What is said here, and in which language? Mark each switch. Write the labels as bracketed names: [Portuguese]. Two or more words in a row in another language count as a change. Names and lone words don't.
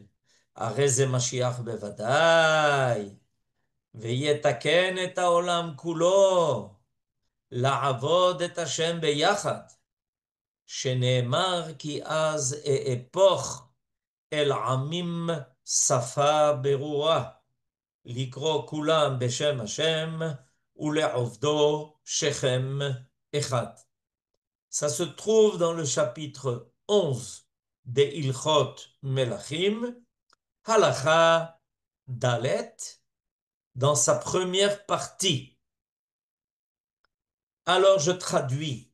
[Hebrew] הרי זה משיח בוודאי, ויתקן את העולם כולו, לעבוד את השם ביחד, שנאמר כי אז אהפוך אל עמים שפה ברורה, לקרוא כולם בשם השם, ולעובדו שכם אחד. [French] Ça se trouve dans le chapitre 11 de Ilchot Melachim, Halakha Dalet, dans sa première partie. Alors je traduis.